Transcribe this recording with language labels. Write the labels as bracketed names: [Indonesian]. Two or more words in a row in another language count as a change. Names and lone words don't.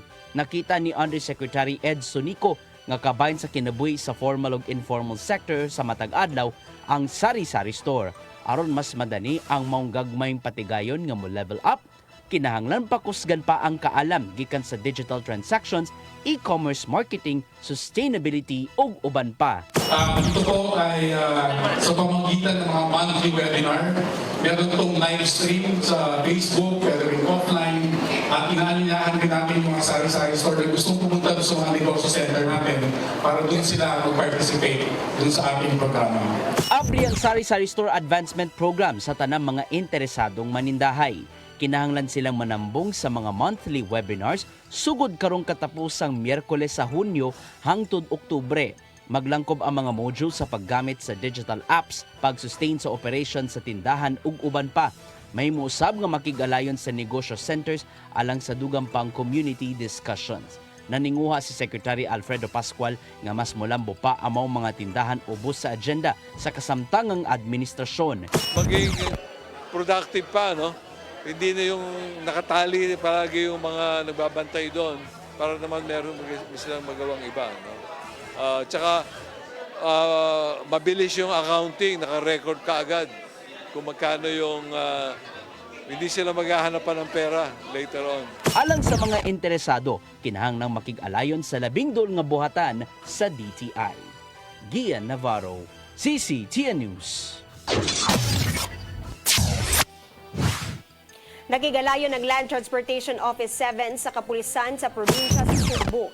[Cebuano] Nakita ni Undersecretary Ed Sonico nga kabahin sa kinabuhi sa formal ug [English] informal sector [Cebuano] sa matag adlaw ang sari-sari store. Aron mas madani ang maong gagmayng patigayon nga mo level up, kinahanglan pakusgan pa ang kaalam gikan sa [English] digital transactions, e-commerce marketing, [Cebuano] sustainability ug uban pa. [Filipino] Ito po ay sa pamamagitan ng mga [English] monthly webinar. [Filipino] Meron itong [English] live stream [Filipino] sa Facebook, pwede rin offline. At inaanyayahan din natin yung mga sari-sari store na gustong pumunta sa mga negosyo center natin para doon sila mag-participate doon sa ating programa. [Cebuano] Abri ang Sari-Sari Store Advancement Program sa tanang mga interesadong manindahay. Kinahanglan silang manambong sa mga [English] monthly webinars [Cebuano] sugod karong katapusang Miyerkules sa Hunyo hangtod Oktubre. Maglangkob ang mga module sa paggamit sa [English] digital apps, [Cebuano] pag-sustain sa operation sa tindahan ug uban pa. May muusab nga makigalayon sa negosyo centers alang sa dugang pang [English] community discussions. [Cebuano] Naninguha si Secretary Alfredo Pascual nga mas molambo pa ang mga tindahan ubos sa agenda sa kasamtangang administrasyon. [Filipino] Maging productive pa, no? Hindi na yung nakatali palagi yung mga nagbabantay doon para naman meron silang magawang iba. No? Tsaka mabilis yung accounting, naka-record ka agad kung magkano yung hindi sila maghahanap pa ng pera [English] later on. [Cebuano] Alang sa mga interesado, kinahanglang makig-alayon sa 12 nga buhatan sa DTI. Gian Navarro, CCTN News. Nagigalayon ng Land Transportation Office 7 sa kapulisan sa probinsya sa Sugbo.